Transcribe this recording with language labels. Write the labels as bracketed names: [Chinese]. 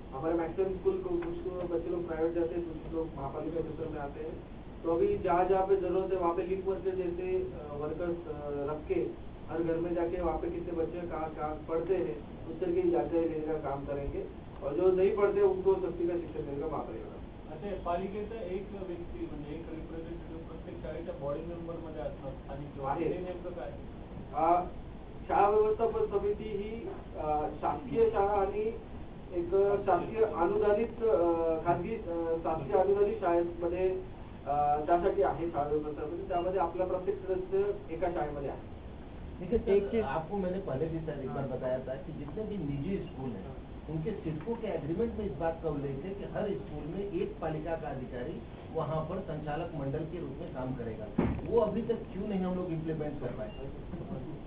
[Hindi] हमारे maximum school को कुछ बच्चे लोग प्राइवेट जाते हैं, कुछ लोग महापालिका क्षेत्र में आते हैं। तो अभी जहाँ जहाँ पे जरूरत है वहाँ पे लिंक वर्कर जैसे वर्कर्स रख के हर घर में जाके वहाँ पे कितने बच्चे कहाँ पढ़ते हैं उस तरीके की जानकारी लेने का काम करेंगे, और जो नहीं पढ़ते उनको सक्ती का शिक्षण देने का वहाँ पड़ेगा। [Marathi] अच्छा, पालिकेचा एक व्यक्ती म्हणजे एक रिप्रेझेंटेटिव्ह प्रत्येक शाळेच्या बॉडी मेंबर मध्ये असणार आणि आहे. ते नेमकं काय? शाळा व्यवस्थापन समिती ही शासकीय शाळा आणि एक शासकीय अनुदानित खाजगी शासकीय अनुदानित शाळेमध्ये त्यासाठी आहे शाळा व्यवस्थापन समिती, त्यामध्ये आपला प्रत्येक सदस्य एका शाळेमध्ये आहे। [Hindi] देखिए, एक चीज आपको मैंने पहले भी शायद एक बार बताया था कि जितने भी निजी स्कूल हैं उनके सिडको के एग्रीमेंट में इस बात का उल्लेख है कि हर स्कूल में एक पालिका का अधिकारी वहाँ पर संचालक मंडल के रूप में काम करेगा। वो अभी तक क्यों नहीं हम लोग इम्प्लीमेंट कर पाए?